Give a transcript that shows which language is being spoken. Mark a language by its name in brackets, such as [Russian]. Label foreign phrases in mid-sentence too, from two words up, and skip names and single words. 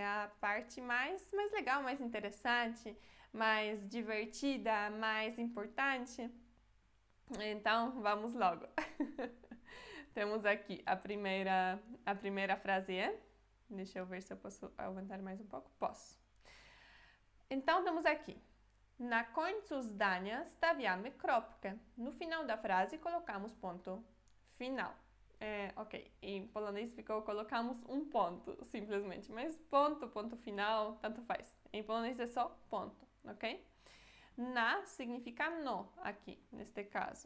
[Portuguese] É a parte mais legal, mais interessante, mais divertida, mais importante? Então, vamos logo. Temos aqui a primeira frase é... Deixa eu ver se eu posso aumentar mais um pouco. Posso. Então, temos aqui. [Polish] Na końcu zdania stawiamy kropkę. [Portuguese] No final da frase, colocamos ponto final. Ok, em polonês ficou colocamos um ponto, simplesmente. Mas ponto final, tanto faz. Em polonês é só ponto, ok? Na significa no, aqui, neste caso.